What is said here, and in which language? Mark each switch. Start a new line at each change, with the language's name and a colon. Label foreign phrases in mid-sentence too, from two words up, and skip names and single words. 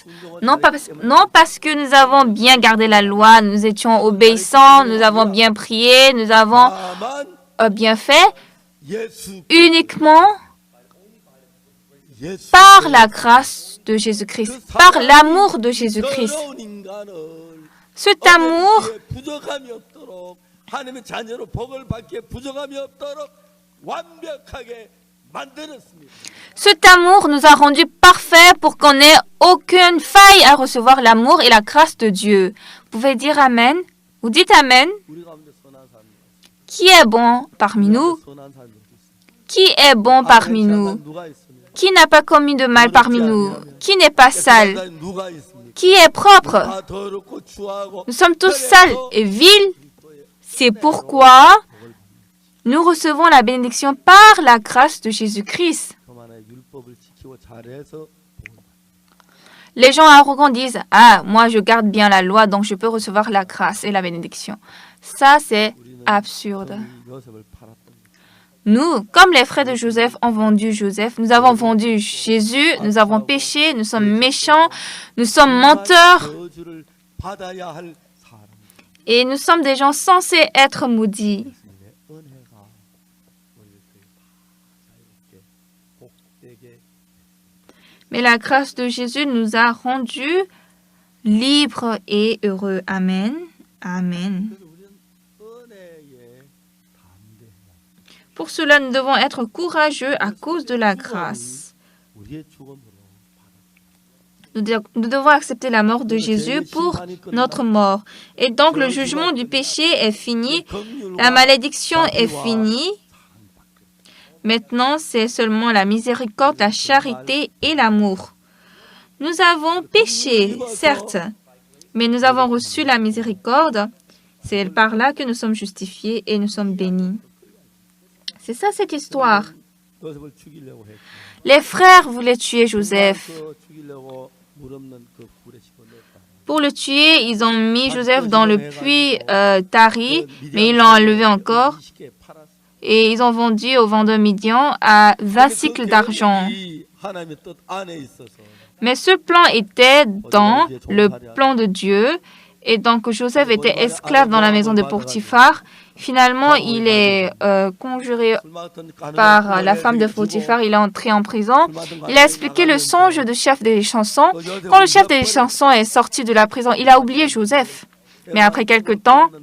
French: Non parce que nous avons bien gardé la loi, nous étions obéissants, nous avons bien prié, nous avons bien fait, uniquement par la grâce de Jésus-Christ, par l'amour de Jésus-Christ. Cet amour
Korean: 부족함이 없도록 하나님의 자녀로 복을 받기에 부족함이 없도록 완벽하게 만들었습니다.
French: Cet amour nous a rendus parfaits pour qu'on n'ait aucune faille à recevoir l'amour et la grâce de Dieu. Vous pouvez dire Amen? Vous dites Amen?
Korean: 우리 가운데 선한 사람이
French: Qui est bon parmi nous?
Korean: 선한 사람이 어디 있어요?
French: Qui est bon parmi nous?
Korean: 누가 있습니까?
French: Qui n'a pas commis de mal parmi nous? Qui n'est pas sale?
Korean: 누가 있습니까?
French: Qui est propre?
Korean: 다 더럽고 추하고
French: Nous sommes tous sales et vils. C'est pourquoi nous recevons la bénédiction par la grâce de Jésus-Christ.
Korean: 그만의 율법을 지키고 잘해서
French: Les gens arrogants disent « Ah, moi je garde bien la loi, donc je peux recevoir la grâce et la bénédiction. » Ça, c'est absurde.
Korean: 요셉을 팔았던
French: Nous, comme les frères de Joseph ont vendu Joseph, nous avons vendu Jésus, nous avons péché, nous sommes méchants, nous sommes menteurs
Korean: 저주를 받아야 할 사람.
French: et nous sommes des gens censés être maudits.
Korean: 예수님의 은혜가 우리를 자유롭게 복되게
French: Mais la grâce de Jésus nous a rendus libres et heureux. Amen. Amen.
Korean: 그래서 우리는 은혜에 담대해야
French: Pour cela, nous devons être courageux à cause de la grâce.
Korean: 우리의 죽음으로
French: Nous devons accepter la mort de Jésus pour notre mort. Et donc, le jugement du péché est fini. La malédiction est finie. Maintenant, c'est seulement la miséricorde, la charité et l'amour. Nous avons péché, certes, mais nous avons reçu la miséricorde. C'est par là que nous sommes justifiés et nous sommes bénis. C'est ça cette histoire.
Korean: 요셉을 죽이려고 했고
French: Les frères voulaient tuer Joseph.
Korean: 그 죽이려고 물 없는 그 굴에 집어넣었다.
French: Pour le tuer, ils ont mis Joseph dans le puits tari, mais ils l'ont enlevé encore.
Korean: 20개 팔았어.
French: Et ils ont vendu au vendeur Midian à 20 cycles d'argent.
Korean: 하나님의 뜻 안에 있어서
French: Mais ce plan était dans le plan de Dieu. Et donc Joseph était esclave dans la maison de Potiphar. Finalement, il est conjuré par la femme de Potiphar. Il est entré en prison. Il a expliqué le songe du chef des chansons. Quand le chef des chansons est sorti de la prison, il a oublié Joseph.